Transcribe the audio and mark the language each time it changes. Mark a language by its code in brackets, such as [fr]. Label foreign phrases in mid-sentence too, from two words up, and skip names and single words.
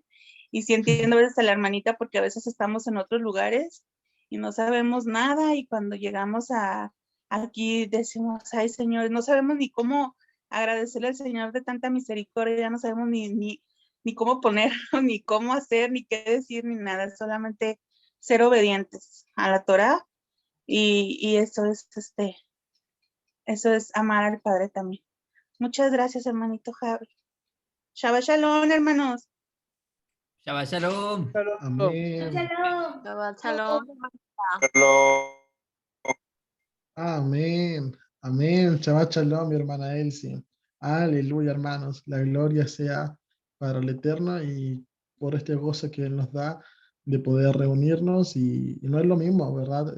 [es] Y sí entiendo a veces a la hermanita porque a veces estamos en otros lugares y no sabemos nada, y cuando llegamos aquí decimos, ay Señor, no sabemos ni cómo agradecerle al Señor de tanta misericordia, ya no sabemos ni cómo poner, ni cómo hacer, ni qué decir, ni nada, solamente ser obedientes a la Torá, y eso es amar al Padre también. Muchas gracias, hermanito Javi. [he] שבת שלום, hermanos. שבת שלום. [es] Amén. [he] שבת שלום. [es] Amén. Amén. [he] שבת שלום, [es] mi hermana Elsie. Aleluya, hermanos. La gloria sea para el Eterno y por este gozo que Él nos da de poder reunirnos, y no es lo mismo, ¿verdad?